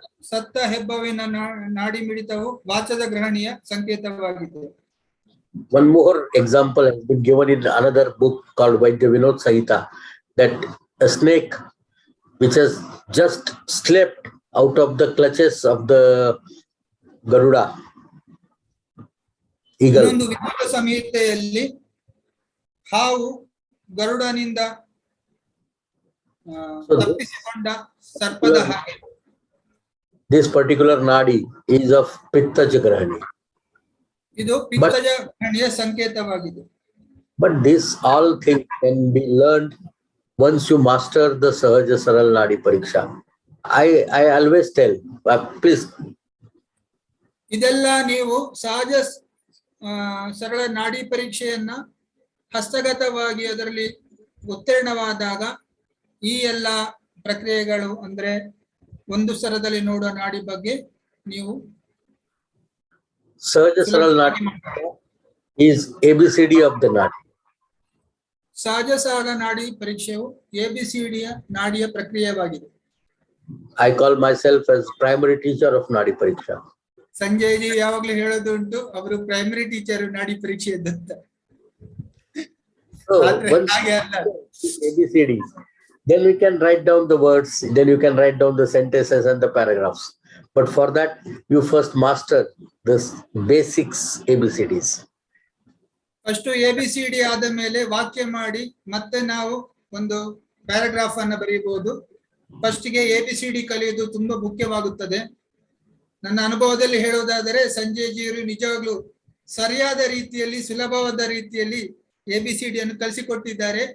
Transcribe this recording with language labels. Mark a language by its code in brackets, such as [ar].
[kn] ಸತ್ತ ಹೆಬ್ಬಾವಿನ ನಾಡಿ ಮಿಡಿತವು ವಾಚದ ಗ್ರಹಣಿಯ ಸಂಕೇತವಾಗಿದೆ. [en] One more example has been given in another book called Vaidya Vinod Sahita, that a snake which has just slipped out of the clutches of the Garuda eagle. [kn] ಇನ್ನೊಂದು ವಿನೋದ ಸಂಹಿತೆಯಲ್ಲಿ ಹಾವು ಗರುಡನಿಂದ ತಪ್ಪಿಸಿಕೊಂಡ ಸರ್ಪದ ಹಾಗೆ. [en] This particular Nadi is of Pitta Jagrahani. [kn] ಇದು ಪಿತ್ತಜ ಗ್ರಹಣಿಯ ಸಂಕೇತವಾಗಿದೆ. [en] But this all things can be learned once you master the Sahaja Saral Nadi Pariksha. I always tell, please. [kn] ಇದೆಲ್ಲ ನೀವು ಸಹಜ ಸರಳ ನಾಡಿ ಪರೀಕ್ಷೆಯನ್ನ ಹಸ್ತಗತವಾಗಿ ಅದರಲ್ಲಿ ಉತ್ತೀರ್ಣವಾದಾಗ ಈ ಎಲ್ಲ ಪ್ರಕ್ರಿಯೆಗಳು ಅಂದ್ರೆ ಒಂದು ಸ್ತರದಲ್ಲಿ ನೋಡುವ ನಾಡಿ ಬಗ್ಗೆ ನೀವು [en] Sahaja Saral Nadi is ABCD of the Nadi. [kn] ಸಹಜ ಸರಳ ನಾಡಿ ಪರೀಕ್ಷೆಯು ABCD ನಾಡಿಯ ಪ್ರಕ್ರಿಯೆಯಾಗಿದೆ. [en] I call myself as primary teacher of Nadi Pariksha. [kn] Sanjay G ಯಾವಾಗ್ಲೂ ಹೇಳೋದುಂಟು, ಅವರು ಪ್ರೈಮರಿ ಟೀಚರ್ ನಾಡಿ ಪರೀಕ್ಷೆ ಇದ್ದಂತ. [en] So once ABCDs, then we can write down the words, then you can write down the sentences and the paragraphs. But for that, you first master this basics ABCDs. [kn] First ABCD ಆದ ಮೇಲೆ ವಾಕ್ಯ ಮಾಡಿ ಮತ್ತೆ ನಾವು ಒಂದು paragraph ಅನ್ನು ಬರೆಯಬಹುದು. First ಗೆ ABCD ಕಲಿಯುವುದು ತುಂಬಾ ಮುಖ್ಯವಾಗುತ್ತದೆ. ನನ್ನ ಅನುಭವದಲ್ಲಿ ಹೇಳುವುದಾದರೆ ಸಂಜಯ್ ಜಿಯವರು ನಿಜವಾಗ್ಲೂ ಸರಿಯಾದ ರೀತಿಯಲ್ಲಿ ಸುಲಭವಾದ ರೀತಿಯಲ್ಲಿ ABCD ಅನ್ನು ಕಲಿಸಿಕೊಟ್ಟಿದ್ದಾರೆ.